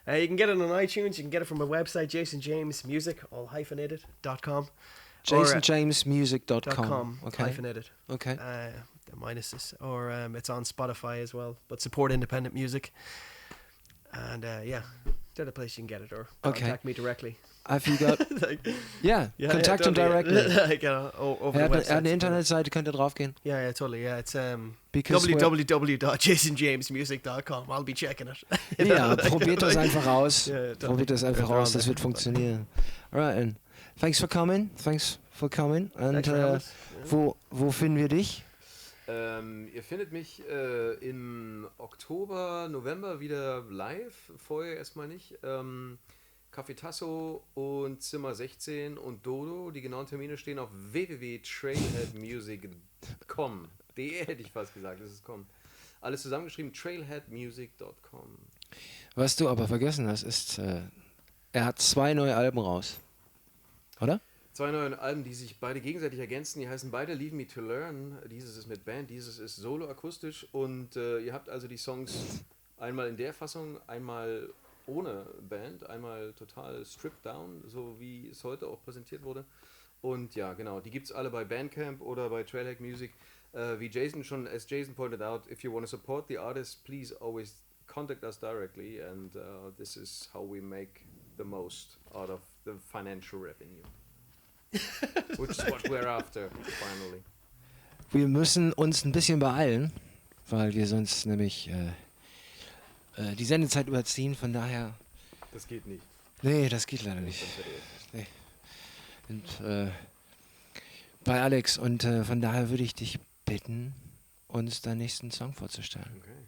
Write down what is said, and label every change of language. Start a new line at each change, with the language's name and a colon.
English: You can get it on iTunes. You can get it from my website, jasonjamesmusic, all hyphenated.com. jasonjamesmusic.com. Okay. Hyphenated. Okay. The minuses. Or it's on Spotify as well. But support independent music. And yeah, they're the place you can get it, or contact me directly. Have you got... yeah, contact them directly. Like, over the website.
German: Eine Internetseite könnt ihr draufgehen.
English: Yeah, totally. Yeah, it's Because www.jasonjamesmusic.com. I'll be checking it.
German: Ja, probiert das einfach aus.
English: Yeah,
German: Probiert das einfach aus, das wird funktionieren.
English: Alright, and thanks for coming. And
German: wo finden wir dich? Ihr findet mich im Oktober, November wieder live, vorher erstmal nicht. Café Tasso und Zimmer 16 und Dodo. Die genauen Termine stehen auf www.trailheadmusic.com. hätte ich fast gesagt, das ist com. Alles zusammengeschrieben, trailheadmusic.com. Was du aber vergessen hast, ist, er hat 2 neue Alben raus. Oder? 2 neue Alben, die sich beide gegenseitig ergänzen. Die heißen beide Leave Me to Learn. Dieses ist mit Band, dieses ist solo akustisch. Und ihr habt also die Songs einmal in der Fassung, einmal ohne Band, einmal total
English: stripped down,
German: so wie es heute auch präsentiert wurde. Und ja, genau, die gibt es alle bei Bandcamp oder bei Trailhead Music. Wie
English: Jason as Jason pointed out, if you want to support the artist, please always contact us directly, and this is how we make the most out of the financial revenue. Which is what we're after, finally.
German: Wir müssen uns ein bisschen beeilen, weil wir sonst nämlich die Sendezeit überziehen, von daher... Das geht nicht. Nee, das geht leider nicht. Nee. Und, bei Alex, und von daher würde ich dich bitten, uns deinen nächsten Song vorzustellen.